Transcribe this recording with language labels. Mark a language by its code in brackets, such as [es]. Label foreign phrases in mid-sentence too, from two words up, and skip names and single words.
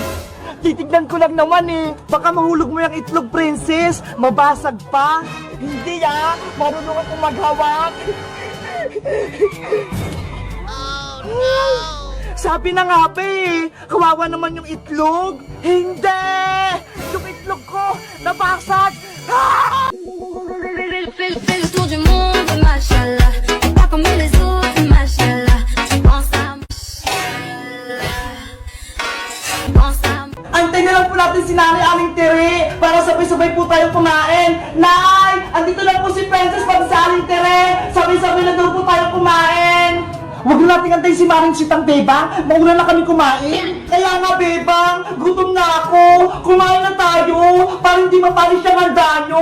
[tl] Titignan ko lang naman Baka mahulog mo yung itlog, Princess. Mabasag pa. Hindi marunong akong maghawak. [en] Oh no! [tl] Sabi na nga ba kawawa naman yung itlog. Hindi! Yung itlog ko, nabasag! Ah! [fr] Fais le tour du monde, machallah. T'es pas comme les autres, machallah. Tu penses à tu penses à [tl] Antay na lang po natin si Nanay Aling Tere para sabay-sabay po tayo kumain. Nay! Andito lang po si Princess para sa Aling Tere. Sabay-sabay na daw po tayo kumain. Huwag na natin antayin si Maring Sitang, Bebang. Mauna na kami kumain. Kaya nga, Bebang, gutom na ako. Kumain na tayo para hindi mapalis siya ng danyo.